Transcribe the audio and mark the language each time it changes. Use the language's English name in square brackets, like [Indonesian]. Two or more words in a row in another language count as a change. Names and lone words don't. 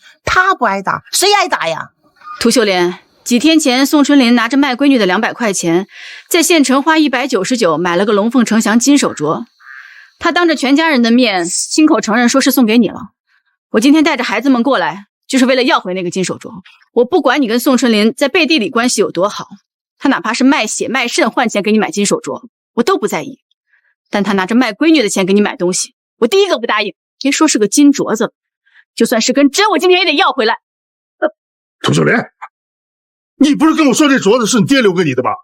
[Chinese] 他不挨打，谁挨打呀？涂秀莲，几天前宋春林拿着卖闺女的200块钱，在县城花199买了个龙凤呈祥金手镯，他当着全家人的面亲口承認說是送給你了。我今天帶着孩子們過來，就是為了要回那個金手鐲。我不管你跟宋春林在背地裡關係有多好，他哪怕是賣血賣腎換錢給你買金手鐲，我都不在意。但他拿着賣閨女的錢給你買東西，我第一個不答應。別說是個金鐲子，就算是根針，我今天也得要回來。涂秀蓮，你不是跟我說這鐲子是你爹留給你的吧？